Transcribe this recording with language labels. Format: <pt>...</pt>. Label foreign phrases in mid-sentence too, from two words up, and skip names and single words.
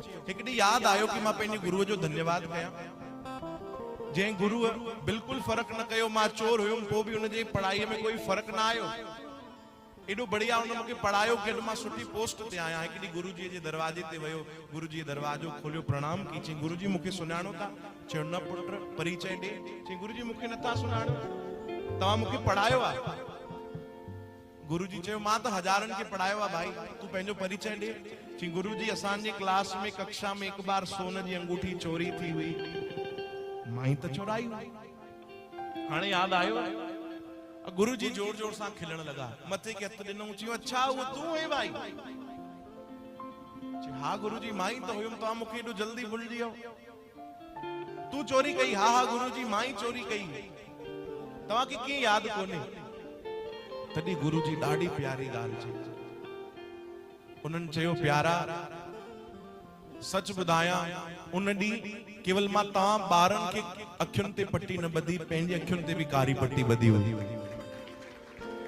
<sd>हिकु ॾींहुं यादि आयो कि मां पंहिंजे गुरुअ जो धन्यवाद कयां, जंहिं गुरुअ बिल्कुलु फ़र्क़ु न कयो। मां चोर हुयुमि, पोइ बि हुनजे पढ़ाईअ में कोई फ़र्क़ु न आयो। एॾो बढ़िया हुन मूंखे पढ़ायो कि अॼु मां सुठी पोस्ट ते आहियां। हिकु ॾींहुं गुरुजीअ जे दरवाजे ते वियो, गुरुजीअ दरवाजो खोलियो, प्रणाम की, चई गुरुजी मूंखे सुञाणो था? चयो न पुट, परिचय ॾे। चई गुरुजी मूंखे नथा सुञाणो, तव्हां मूंखे पढ़ायो आहे। गुरुजी चयो मां त हज़ारनि खे पढ़ायो आहे भाई, तू पंहिंजो परिचय ॾे। चई गुरुजी असांजे क्लास में कक्षा में हिकु बार सोन जी अंगूठी चोरी थी हुई, मां ई त चोराई हुई। हाणे यादि आयो। गुरुजी जोर जोर सां खिलण लॻा, मथे खे हथ ॾिनो, चयो अच्छा उहो तूं है भाई? हा गुरुजी मां ई त हुयुमि, तव्हां मूंखे एॾो जल्दी भुलिजी वियो। तूं चोरी कई? हा हा गुरुजी मां ई चोरी कई, तव्हांखे कीअं यादि कोन्हे? तॾहिं गुरुजी ॾाढी प्यारी ॻाल्हि चई। उन्हनि चयो प्यारा, सच ॿुधायां, उन ॾींहुं केवल मां तव्हां ॿारनि खे अखियुनि ते पट्टी न ॿधी, पंहिंजी अखियुनि ते बि कारी पट्टी ॿधी हुई।</sd>